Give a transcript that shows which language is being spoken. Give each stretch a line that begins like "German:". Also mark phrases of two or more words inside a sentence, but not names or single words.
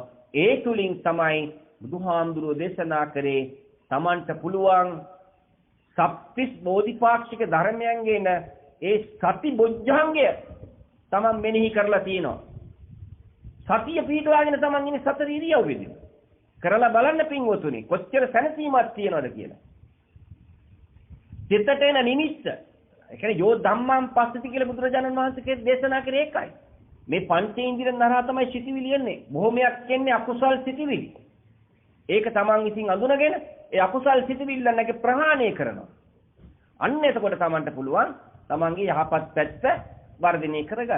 Sinhala: ඒ තුලින් තමයි බුදුහාමුදුරුවෝ දේශනා කරේ තමන්ට පුළුවන් සප්තිස් බෝධිපාක්ෂික ධර්මයන්ගෙන ඒ සති බොජ්ජංගය තමන් මෙනෙහි කරලා තියෙනවා. සතිය පිටවාගෙන තමන් ඉන්නේ සතර ඉරියව්වෙදී. කරලා බලන්න පින්වතුනි කොච්චර සැනසීමක් තියනවද කියලා. සිතට එන නිමිත්ත. ඒ කියන්නේ
Pali: යෝ ධම්මං පස්සති
Sinhala: කියලා බුදුරජාණන් වහන්සේ දේශනා කරේ ඒකයි. මේ පංචේන්ද්‍රියන් නරහා තමයි සිටිවිලි එන්නේ. බොහොමයක් එන්නේ අකුසල් සිටිවිලි. ඒක තමන් විසින් අඳුනගෙන ඒ අකුසල් සිටිවිල්ලන්නක ප්‍රහාණය කරනවා. අන්න එතකොට තමන්ට පුළුවන් තමන්ගේ යහපත් පැත්ත වර්ධනය කරගන්න.